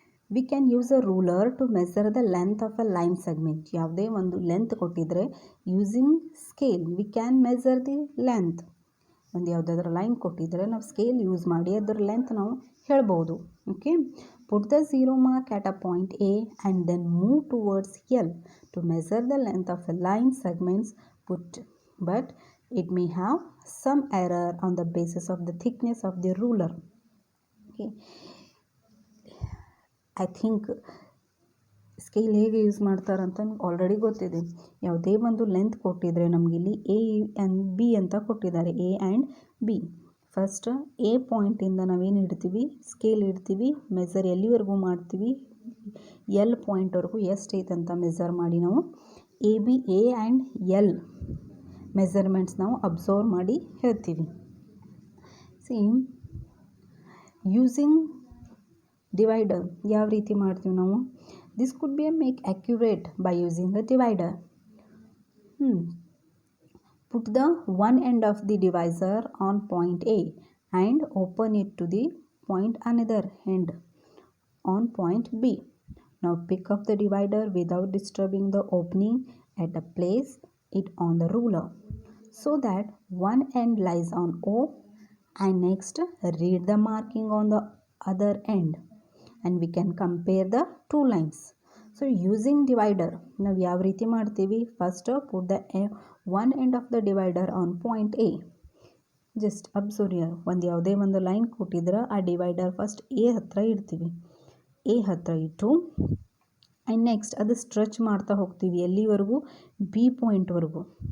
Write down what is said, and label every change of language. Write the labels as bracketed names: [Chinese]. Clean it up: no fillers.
[English] We can use a ruler to measure the length of a line segment. [Kannada] ಯಾವುದೇ ಒಂದು length ಕೊಟ್ಟಿದ್ರೆ [English] Using scale we can measure the length. [Kannada] ಒಂದು ಯಾವುದಾದ್ರೂ line ಕೊಟ್ಟಿದ್ರೆ ನಾವು scale use ಮಾಡಿ ಅದರ ಲೆಂತ್ ನಾವು ಹೇಳ್ಬೋದು. Okay. [English] Put the 0 mark at a point A and then move towards L to measure the length of a line segments but it may have some error on the basis of the thickness of the ruler. Okay. I think [Kannada] scale ಹೇಗೆ use ಮಾಡ್ತಾರಂತ already ಗೊತ್ತಿದೆ. ಯಾವುದೇ ಒಂದು length ಕೊಟ್ಟಿದ್ರೆ ನಮಗಿಲ್ಲಿ A and B ಅಂತ ಕೊಟ್ಟಿದ್ದಾರೆ, A and B. First A ಪಾಯಿಂಟಿಂದ ನಾವೇನು ಇಡ್ತೀವಿ, ಸ್ಕೇಲ್ ಇಡ್ತೀವಿ, ಮೆಜರ್ ಎಲ್ಲಿವರೆಗೂ ಮಾಡ್ತೀವಿ, ಎಲ್ ಪಾಯಿಂಟ್ವರೆಗೂ ಎಷ್ಟೈತೆ ಅಂತ ಮೆಜರ್ ಮಾಡಿ ನಾವು ಎ ಆ್ಯಂಡ್ ಎಲ್ ಮೆಜರ್ಮೆಂಟ್ಸ್ ನಾವು ಅಬ್ಸರ್ವ್ ಮಾಡಿ ಹೇಳ್ತೀವಿ. [English] using divider [Kannada] ಯಾವ ರೀತಿ ಮಾಡ್ತೀವಿ ನಾವು, [English] This could be make accurate by using a divider. Put the one end of the divisor on point A and open it to the point another end on point B. Now pick up the divider without disturbing the opening and place it on the ruler so that one end lies on O, and next read the marking on the other end and we can compare the two lines. So using divider [Kannada] ನಾವು ಯಾವ ರೀತಿ ಮಾಡ್ತೀವಿ, [English] First put the one end of the divider on point A. [Kannada] Just observe here, ಒಂದು ಯಾವುದೇ ಒಂದು line ಕೊಟ್ಟಿದ್ರೆ ಆ divider first A ಹತ್ರ ಇಡ್ತೀವಿ. ಎ ಹತ್ರ ಇಟ್ಟು ಆ್ಯಂಡ್ ನೆಕ್ಸ್ಟ್ ಅದು ಸ್ಟ್ರೆಚ್ ಮಾಡ್ತಾ ಹೋಗ್ತೀವಿ ಎಲ್ಲಿವರೆಗೂ, ಬಿ ಪಾಯಿಂಟ್ವರೆಗೂ.